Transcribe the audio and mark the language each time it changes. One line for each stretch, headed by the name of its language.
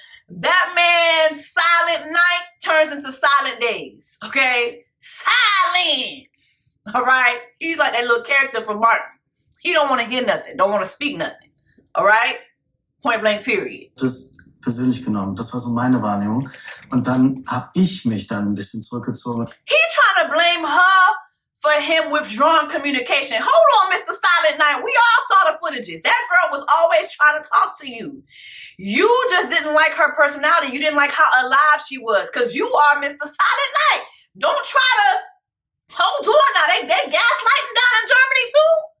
English: That man's silent night turns into silent days. Okay, silence. All right. He's like that little character from Martin. He don't want to hear nothing. Don't want to speak nothing. All right. Point blank. Period.
German: Das persönlich genommen. Das war so meine Wahrnehmung. Und dann habe ich mich dann ein bisschen zurückgezogen.
English: He trying to blame her for him withdrawing communication. Hold on, Mr. Silent Night. We all saw the footages. That girl was always trying to talk to you. You just didn't like her personality. You didn't like how alive she was because you are Mr. Silent Night. Don't try to hold on now. They gaslighting down in Germany too?